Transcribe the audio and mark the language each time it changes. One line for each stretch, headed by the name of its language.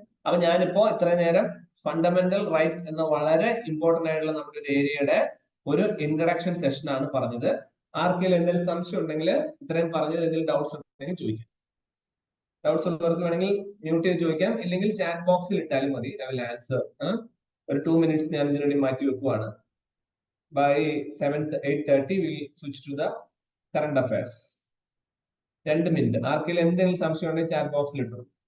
Malayalam: അപ്പൊ ഞാനിപ്പോ ഇത്രയും നേരം ഫണ്ടമെന്റൽ റൈറ്റ്സ് എന്ന വളരെ ഇമ്പോർട്ടന്റ് ആയിട്ടുള്ള നമ്മുടെ ഒരു ഏരിയയുടെ ഒരു ഇൻട്രഡക്ഷൻ സെഷൻ ആണ് പറഞ്ഞത്. ആർക്കെങ്കിലും എന്തെങ്കിലും സംശയം ഉണ്ടെങ്കിൽ ഇത്രയും പറഞ്ഞതിൽ എന്തെങ്കിലും ഡൗട്ട്സ് ഉണ്ടെങ്കിൽ ചോദിക്കാം. ഡൗട്ട്സ് ഉള്ളവർക്ക് വേണമെങ്കിൽ മ്യൂട്ട് ചെയ്ത് ചോദിക്കാം, ഇല്ലെങ്കിൽ ചാറ്റ് ബോക്സിൽ ഇട്ടാലും മതി,
English: I will answer.
Malayalam: ഒരു 2 minutes ഞാൻ ഇതിനു വേണ്ടി മാറ്റി വെക്കുവാണ്.
English: By 8:30 we will switch to the current affairs. 2 minute.
Malayalam: ആർക്കെങ്കിലും എന്തെങ്കിലും സംശയം ഉണ്ടെങ്കിൽ ചാറ്റ് ബോക്സിൽ ഇട്ടു.